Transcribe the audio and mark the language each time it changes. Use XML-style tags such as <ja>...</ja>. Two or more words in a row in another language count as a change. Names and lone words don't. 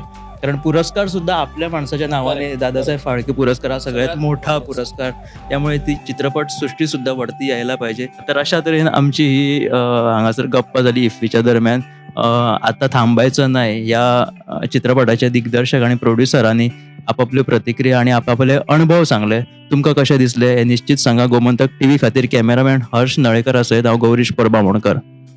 <mr>कारण पुरस्कार सुद्धा आपल्या माणसाच्या नावाने, दादासाहेब फाळके पुरस्कार हा सगळ्यात मोठा पुरस्कार. त्यामुळे ती चित्रपट सृष्टी सुद्धा वरती यायला पाहिजे. तर अशा तऱ्हेने आमची ही हांगासर गप्पा झाली इफ्फीच्या दरम्यान. आता थांबायचं नाही या चित्रपटाच्या दिग्दर्शक आणि प्रोड्युसरांनी आपापली प्रतिक्रिया आणि आपापले अनुभव सांगले.</mr> <kok>तुमका कशे दिसले हे निश्चित सांगा. गोमंतक TV खातीर कॅमेरामॅन हर्ष नळेकर सयत हांव गौरीश परबामोणकर.</kok>